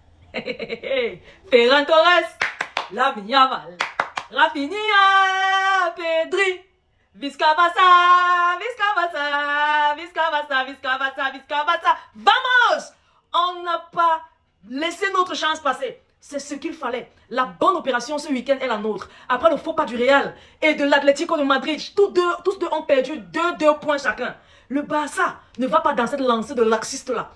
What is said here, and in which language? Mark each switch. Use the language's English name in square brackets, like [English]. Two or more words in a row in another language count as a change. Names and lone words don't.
[Catalan] Ferran Torres, Lamine Yamal, Rafinha, Pedri, Visca Barça, Visca Barça, Visca Barça, Visca Barça, Visca Barça. [Spanish] Vamos! [French] On n'a pas laissé notre chance passer. C'est ce qu'il fallait. La bonne opération ce week-end est la nôtre. Après le faux pas du Real et de l'Atlético de Madrid, tous deux ont perdu 2 points chacun. Le Barça ne va pas dans cette lancée de laxiste-là.